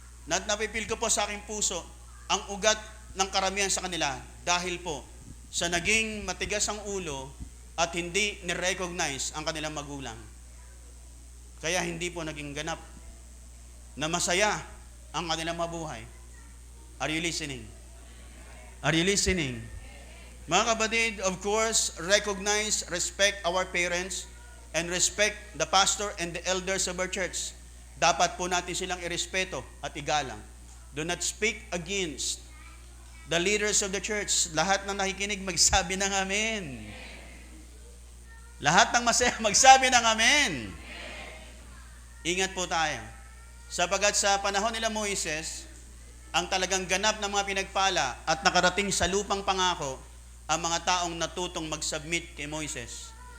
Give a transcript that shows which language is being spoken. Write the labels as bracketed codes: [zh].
[tl] Napipil ko po sa aking puso ang ugat ng karamihan sa kanila dahil po sa naging matigas ang ulo at hindi ni-recognize ang kanilang magulang. Kaya hindi po naging ganap na masaya ang kanilang mabuhay. [en] Are you listening? Are you listening? [tl] Mga kapatid, [en] of course, recognize, respect our parents, and respect the pastor and the elders of our church. [tl] Dapat po natin silang irespeto at igalang. [en] Do not speak against the leaders of the church. [tl] Lahat ng nakikinig, magsabi ng amen. Lahat ng masaya, magsabi ng amen. Ingat po tayo. Sapagat sa panahon nila Moises, ang talagang ganap ng mga pinagpala at nakarating sa lupang pangako, ang mga taong natutong mag-submit kay Moises.